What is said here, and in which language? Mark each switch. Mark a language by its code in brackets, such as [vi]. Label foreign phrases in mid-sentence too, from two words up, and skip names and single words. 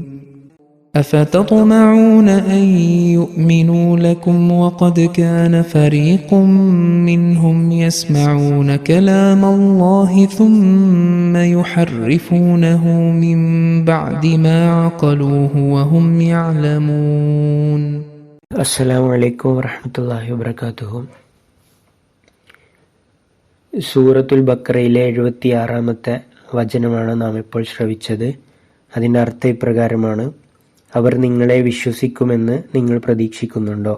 [ar] أفتطمعون أن يؤمنوا لكم وقد كان فريق منهم يسمعون كلام الله ثم يحرفونه من بعد ما عقلوه وهم يعلمون. السلام عليكم ورحمة الله وبركاته. [ml] സൂറത്തുൽ ബഖറയിലെ 76-ാമത്തെ വചനമാണ് നാം ഇപ്പോൾ ശ്രവിച്ചത്. അതിൻ്റെ അർത്ഥം ഇപ്രകാരമാണ്: അവർ നിങ്ങളെ വിശ്വസിക്കുമെന്ന് നിങ്ങൾ പ്രതീക്ഷിക്കുന്നുണ്ടോ?